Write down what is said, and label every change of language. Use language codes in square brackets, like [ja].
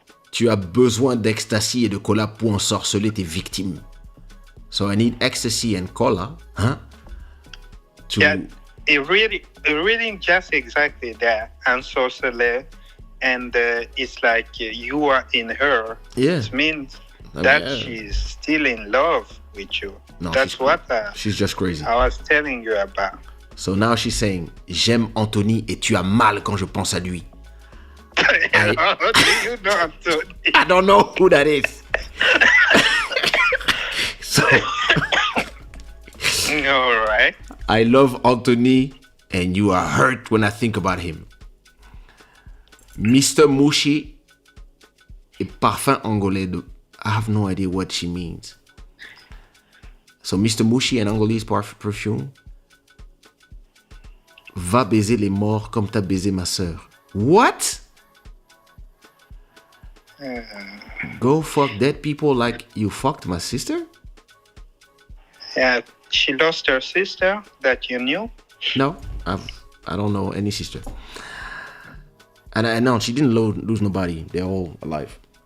[fr] Tu as besoin d'ecstasy et de cola pour ensorceler tes victimes. [en] So I need ecstasy and cola, huh? To... Yeah, it really just exactly that. And sorcerer, and it's like you are in her. Yeah. It means I mean, that yeah. she's still in love with you. No, That's she's what she's just crazy. I was telling you about. So now she's saying, [fr] j'aime Anthony et tu as mal quand je pense à lui. [en] How do you know Anthony? I don't know who that is. So All right. I love Anthony and you are hurt when I think about him. Mr. [fr] Mushi et parfum angolais. [en] I have no idea what she means. So Mr. Mushi and Angolese perfume. [fr] Va baiser les morts comme t'as baisé ma sœur. [en] What? Go fuck dead people like you fucked my sister? Yeah, she lost her sister that you knew. No, I don't know any sister. And I know she didn't lose nobody. They're all alive.